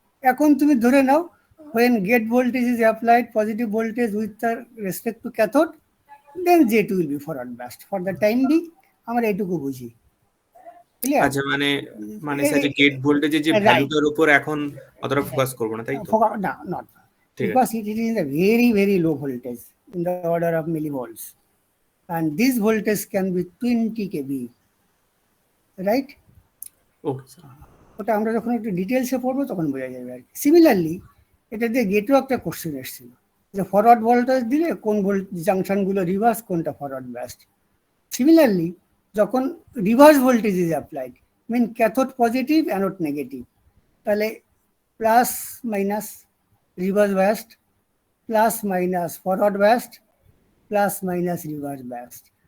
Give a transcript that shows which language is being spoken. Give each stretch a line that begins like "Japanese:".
Bangla: এখন তুমি ধরে নাও
English: when gate voltage is applied, positive voltage with respect to cathode, then J2 will be forward biased. For the time being
Bangla: আমরা এইটুকু বুঝি, clear? আচ্ছা, মানে মানে স্যার যে গেট ভোল্টেজের যে ভ্যালুটার উপর এখন অতটা ফোকাস করবো না, তাই তো? না,
English: not
Bangla: ঠিক আছে।
English: because it is in a very low voltage in the order of millivolts, and this voltage can be 20 kV, right?
Bangla: Okay sir. ওটা আমরা যখন একটু ডিটেলসে পড়বো তখন বোঝা যাবে আর কি। সিমিলারলি এটা দিয়ে গেটেও একটা কোশ্চেন এসেছিল যে ফরওয়ার্ড ভোল্টেজ দিলে কোন জাংশনগুলো রিভার্স, কোনটা ফরওয়ার্ড বাস্ট। সিমিলারলি যখন
English: reverse voltage is applied,
Bangla: mean cathode positive anode negative, তাহলে plus minus reverse bast, plus minus forward bast, plus minus reverse bast.